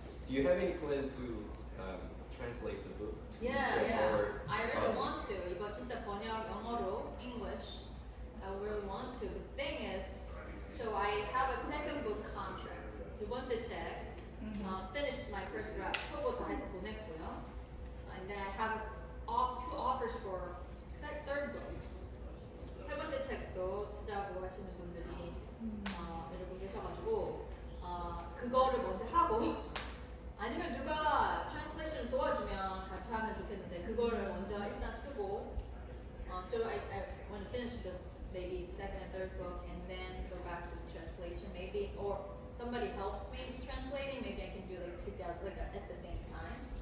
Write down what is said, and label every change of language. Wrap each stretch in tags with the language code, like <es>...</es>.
<en>Do you have any plan to translate the book? Yeah. Or I really want to.</en> <ko>이거 진짜 번역 영어로 English.</ko> <en>I really want to. The thing is, so I have a second book contract.</en> <ko>두 번째 책.</ko> <en>Finished my first draft.</en> <ko>초고 다 해서 보냈고요.</ko> <en>And then I have two offers for third book.</en> <ko>세 번째 책도 쓰자고 하시는 분들이 여러 분 계셔가지고 그거를 먼저 하고 아니면 누가 트랜스레이션을 도와주면 같이 하면 좋겠는데 그거를 먼저 일단 쓰고</ko> <en>so I want to finish the maybe second and third book and then go back to the translation maybe or somebody helps me translating maybe I can do like together like at the same time</en>